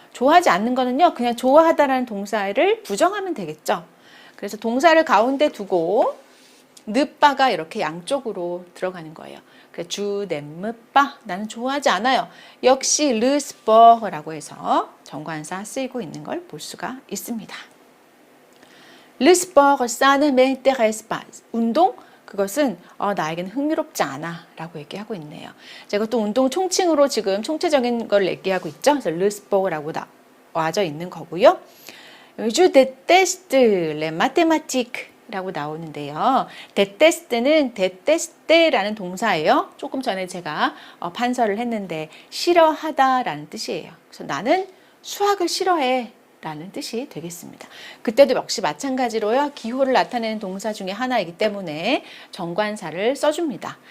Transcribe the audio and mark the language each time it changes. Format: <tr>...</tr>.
<ko>좋아하지 않는 거는요, 그냥 좋아하다라는 동사를 부정하면 되겠죠. 그래서 동사를 가운데 두고 느빠가 이렇게 양쪽으로 들어가는 거예요. 그래서 주</ko> <fr>n'aime pas</fr> <ko>나는 좋아하지 않아요. 역시 le sport라고 해서 정관사 쓰이고 있는 걸 볼 수가 있습니다.</ko> <fr>le sport ça ne m'intéresse pas.</fr> <ko>운동 그것은 나에게는 흥미롭지 않아 라고 얘기하고 있네요. 제가 또 운동 총칭으로 지금 총체적인 걸 얘기하고 있죠. 그래서 le sport라고 와져 있는 거고요.</ko> <fr>Je déteste les mathématiques 라고 나오는데요.</fr> <ko>déteste는 déteste라는 동사예요. 조금 전에 제가 판서를 했는데 싫어하다라는 뜻이에요. 그래서 나는 수학을 싫어해 라는 뜻이 되겠습니다. 그때도 역시 마찬가지로요. 기호를 나타내는 동사 중에 하나이기 때문에 정관사를 써줍니다.</ko>